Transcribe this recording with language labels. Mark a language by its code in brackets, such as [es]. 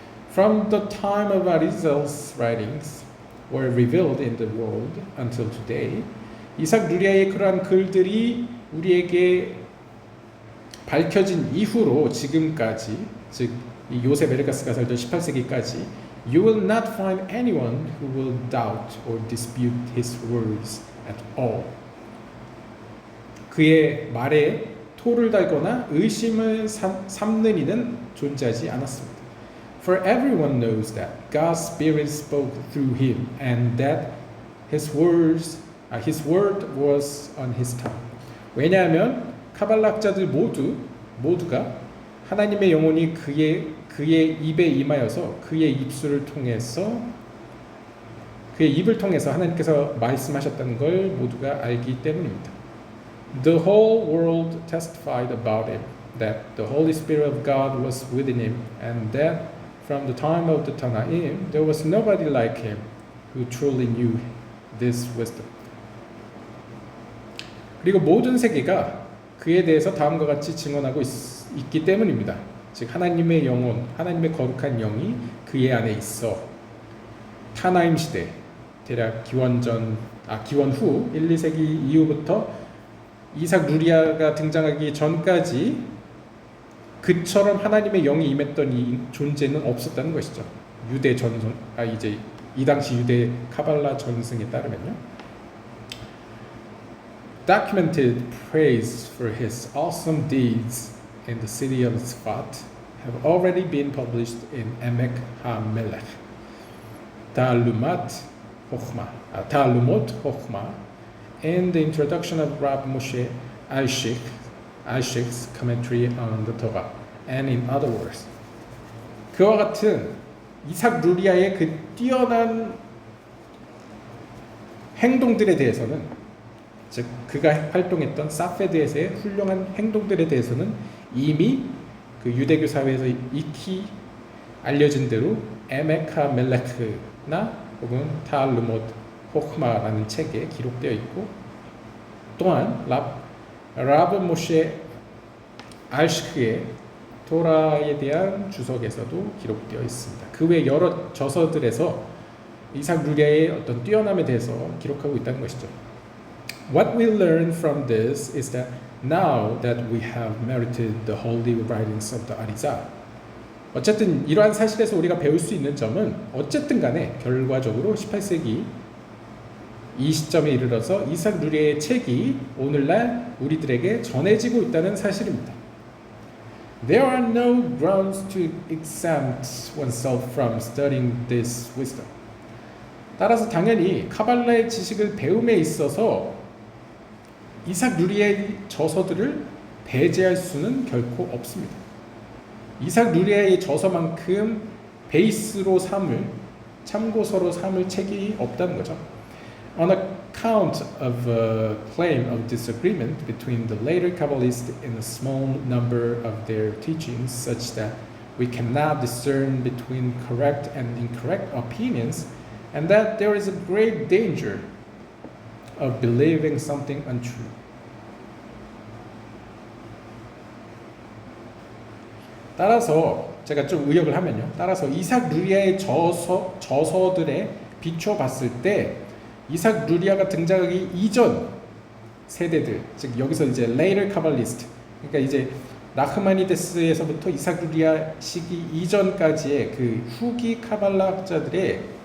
[en] From the time of Arizal's writings were revealed in the world until today, [ko] 이삭 누리아의 그러한 글들이 우리에게 밝혀진 이후로 지금까지, 즉 이 요셉 에르가스가 살던 18세기까지 [en] You will not find anyone who will doubt or dispute his words at all. [ko] 그의 말에 토를 달거나 의심을 삼는 이는 존재하지 않았습니다. [en] For everyone knows that God's Spirit spoke through him and that his word was on his tongue. [ko] 왜냐하면 카발락자들 모두가 하나님의 영혼이 그의 입에 임하여서 그의 입술을 통해서 그의 입을 통해서 하나님께서 말씀하셨다는 걸 모두가 알기 때문입니다. [en] The whole world testified about him that the Holy Spirit of God was within him and that from the time of the Tanaim there was nobody like him who truly knew this wisdom. [ko] 그리고 모든 세계가 그에 대해서 다음과 같이 증언하고 있기 때문입니다. 즉 하나님의 영혼, 하나님의 거룩한 영이 그의 안에 있어 타나임 시대, 대략 기원 후 1, 2세기 이후부터 이삭 루리아가 등장하기 전까지 그처럼 하나님의 영이 임했던 이 존재는 없었다는 것이죠. 유대 전승, 이제 이 당시 유대 카발라 전승에 따르면요. [en] Documented praise for his awesome deeds in the city of Sfat have already been published in Emek HaMelech, Ta'alumot Chochmah, and the introduction of Rab Moshe Alshik's commentary on the Torah, and in other words. [ko] 그와 같은 이삭 루리아의 그 뛰어난 행동들에 대해서는, 즉 그가 활동했던 사페드에서의 훌륭한 행동들에 대해서는 이미 그 유대교 사회에서 익히 알려진 대로 에메카 멜레크나 혹은 타알루못 호크마라는 책에 기록되어 있고, 또한 라브 모셰 알시크의 토라에 대한 주석에서도 기록되어 있습니다. 그 외 여러 저서들에서 이삭 루리아의 어떤 뛰어남에 대해서 기록하고 있다는 것이죠. [en] What we learn from this is that now that we have merited the holy writings of the Arizal, [ko] 어쨌든 이러한 사실에서 우리가 배울 수 있는 점은 어쨌든 간에 결과적으로 18세기 이 시점에 이르러서 이삭 루리아의 책이 오늘날 우리들에게 전해지고 있다는 사실입니다. [en] There are no grounds to exempt oneself from studying this wisdom. [ko] 따라서 당연히 카발라의 지식을 배움에 있어서 이삭 루리아의 저서들을 배제할 수는 결코 없습니다. 이삭 루리아의 저서만큼 베이스로 삼을, 참고서로 삼을 책이 없다는 거죠. [en] On account of a claim of disagreement between the later Kabbalists in a small number of their teachings, such that we cannot discern between correct and incorrect opinions, and that there is a great danger of believing something untrue. [ko] 따라서 제가 좀 의역을 하면요. 따라서 이삭 루리아의 저서들에 비춰봤을 때 이삭 루리아가 등장하기 이전 세대들, 즉 여기서 이제 [en] later Kabbalist, [ko] 그러니까 이제 나흐마니데스에서부터 이삭 루리아 시기 이전까지의 그 후기 카발라 학자들의